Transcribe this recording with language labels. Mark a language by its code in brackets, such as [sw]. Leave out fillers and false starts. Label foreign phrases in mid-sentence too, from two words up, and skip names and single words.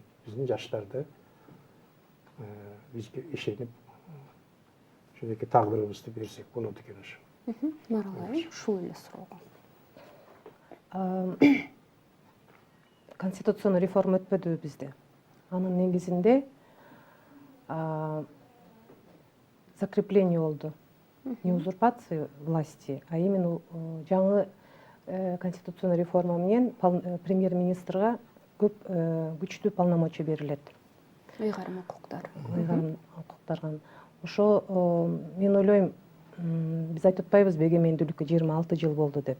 [ky] Биздин жаштарды бизге ишенип ушундай тагдырыбызды берсек болот экен ошо. Маралай, ушул эле суроого. [ru] Конституционный реформа [ky] өтпөдүбү бизде. Анын негизинде закрепление болду. [ru] Не узурпации власти, а именно [ky] жаңы [ru] конституционный реформа [ky] менен премьер-министрга көп күчтүү полномочия берилет. Ыйгарым укуктар. Ыйгарым укуктарга. Ошо мен ойлойм, биз айтып атпайбызбы эгемендүүлүккө 26 жыл болду деп.